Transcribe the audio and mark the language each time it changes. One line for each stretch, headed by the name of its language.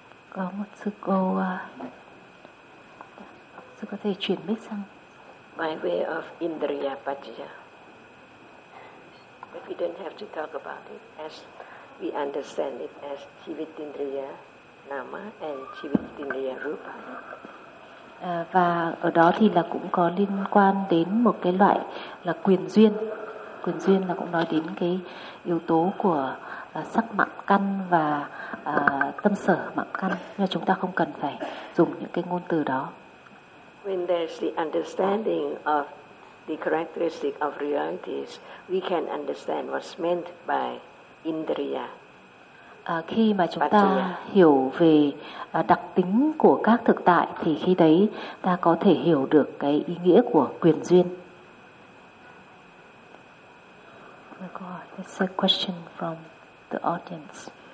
Vietnamese: Có một sư cô, sư có thể chuyển mic sang.
English: By way of indriya paccaya. But we don't have to talk about it as we understand it as jivitindriya nama and jivitindriya rupa.
Vietnamese: Và ở đó thì là cũng có liên quan đến một cái loại là quyền duyên. Quyền duyên là cũng nói đến cái yếu tố của sắc mạng căn và tâm sở mạng căn. Nhưng mà chúng ta không cần phải dùng những cái ngôn từ đó.
English: When there's the understanding of the characteristic of realities, we can understand what's meant by indriya.
Vietnamese: Khi mà chúng ta hiểu về đặc tính của các thực tại thì khi đấy ta có thể hiểu được cái ý nghĩa của quyền duyên.
English: There's a question from the audience.